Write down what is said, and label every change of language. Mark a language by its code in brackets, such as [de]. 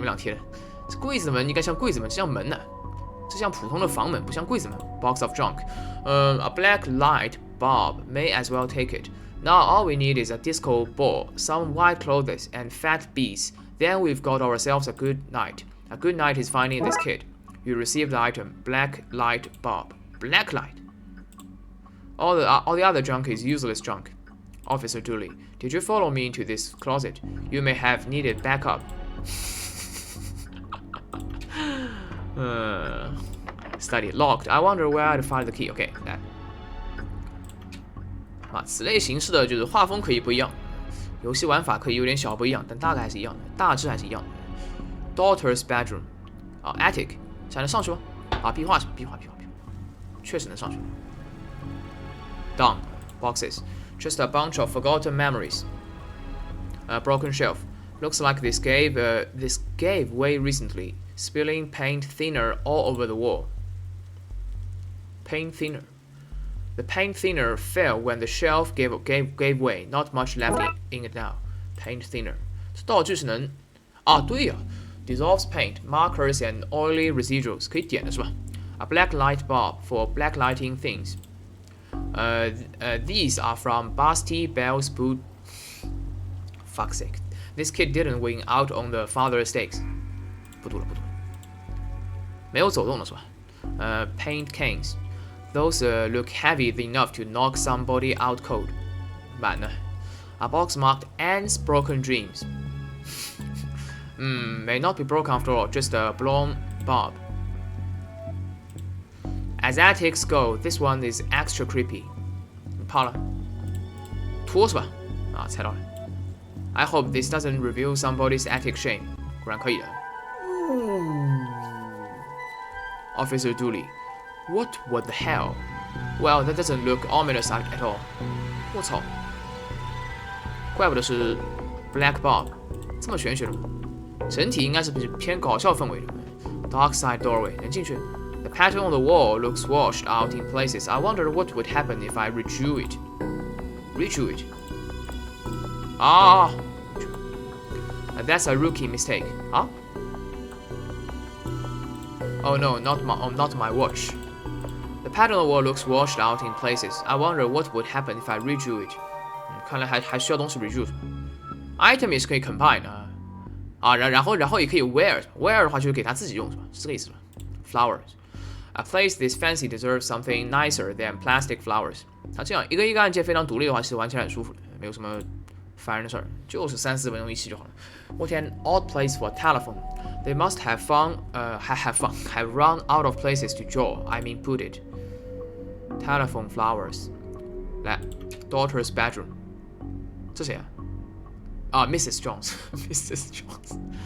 [zh] 你们俩贴的，这柜子门应该像柜子门，这像门呢，这像普通的房门，不像柜子门。 [en] Box of junk， a black light bulb may as well take it. Now all we need is a disco ball, some white clothes, and fat bees. Then we've got ourselves a good night. A good night is finding this kid. You receive the item, black light bulb. Black light. All the other junk is useless junk. Officer Dooley, did you follow me into this closet? You may have needed backup. Study locked. I wonder where I'd find the key. [zh] OK， 来。此类形式的就是画风可以不一样，游戏玩法可以有点小不一样，但大概还是一样的，大致还是一样的。 [en] Daughter's bedroom， [zh] attic， 才能上去吗？壁画是吧？壁画，确实能上去。 [en] Down boxes, just a bunch of forgotten memories. A broken shelf. Looks like this gave way recently, spilling paint thinner all over the wall. Paint thinner. The paint thinner fell when the shelf gave way. Not much left in it now. Paint thinner. [zh] 这道具是能对呀 [en] ，dissolves paint, markers and oily residuals [zh] 可以点的是吧 [en] ？A black light bulb for blacklighting things. These are from Basti Bell's boot. Fuck's sake. This kid didn't win out on the father stakes. [zh] 不读了，没有走动了是吧？ [en] Paint cans. Those look heavy enough to knock somebody out cold. [zh] 满呢 [en] A box marked Anne's broken dreams. May not be broken after all, just a blown bulb. As attics go, this one is extra creepy. [zh] 怕了，拖是吧？猜到了。 [en] I hope this doesn't reveal somebody's attic shame. [zh] 果然可以的。 [en] Officer Dooley, what the hell? Well, that doesn't look ominous at all. [zh] 我操，怪不得是 Black Bob， 这么玄学的。整体应该是偏搞笑氛围的。 [en] Darkside doorway [zh] 能进去。 [en] The pattern on the wall looks washed out in places. I wonder what would happen if I redrew it. Redrew it. That's a rookie mistake. Oh no, not my watch. The pattern on the wall looks washed out in places. I wonder what would happen if I redrew it. [zh] 看来还需要东西 redrew。Item 也是可以 combine 然后也可以 wear 的话就是给他自己用是吧？是这个意思吧 ？Flowers. [en] A place this fancy deserves something nicer than plastic flowers. [zh] 这样一个案件非常独立的话，其实玩起来很舒服的，没有什么烦人的事儿，就是3-4分钟一期就好了。 [en] What an odd place for a telephone. They must have have run out of places to draw. I mean, put it. Telephone flowers. [zh] 来 ， [en] daughter's bedroom. [zh] 这谁Mrs. Jones. Mrs. Jones.